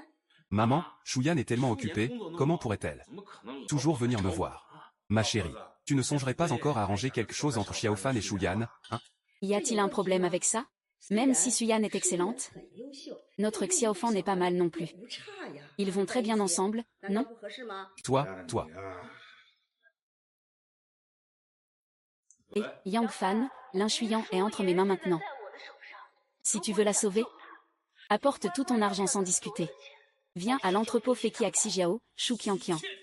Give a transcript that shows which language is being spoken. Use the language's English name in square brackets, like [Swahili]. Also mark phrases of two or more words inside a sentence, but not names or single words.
[French] Maman, Shuyan est tellement occupée, comment pourrait-elle toujours venir me voir? Ma chérie, tu ne songerais pas encore à arranger quelque chose entre Xiaofan et Shuyan, hein? Y a-t-il un problème avec ça? Même si Suyan est excellente, [Chinese] 很优秀， [French] notre Xiaofan n'est pas mal non plus. [Chinese] 不差呀。 [French] Ils vont très bien ensemble, [Chinese] 难道 [French] non? [Chinese] 不合适吗？ [French] Toi. Et Yang Fan, l'influent est entre mes mains maintenant. Si tu veux la sauver, apporte tout ton argent sans discuter. Viens à l'entrepôt Feki à Xijiao, Shu Qianqian.